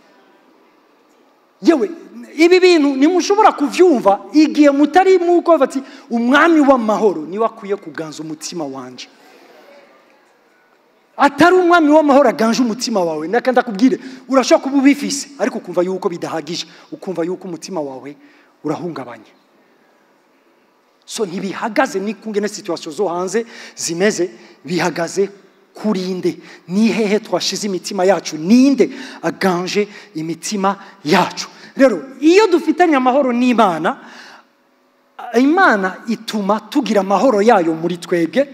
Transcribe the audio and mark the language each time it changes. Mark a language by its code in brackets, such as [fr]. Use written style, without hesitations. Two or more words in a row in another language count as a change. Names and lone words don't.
[rn] Yewe ibi bintu nimushobora kuvyumva igihe mutari muko bati umwami w'amahoro niwe akwiye kuganza umutima wanje. Atari umwami w'amahoro aganje umutima wawe, nakanda kubwire urashobora kuba ubifise ariko ukumva yuko bidahagije, ukumva yuko umutima wawe urahungabanye. So ntibihagaze ni kungene situation zo hanze zimeze, bihagaze kurinde ni hehe twashize imitima yacu, ninde aganje imitima yacu. Rero iyo dufitanye amahoro n'Imana, Imana ituma tugira amahoro yayo muri twebwe.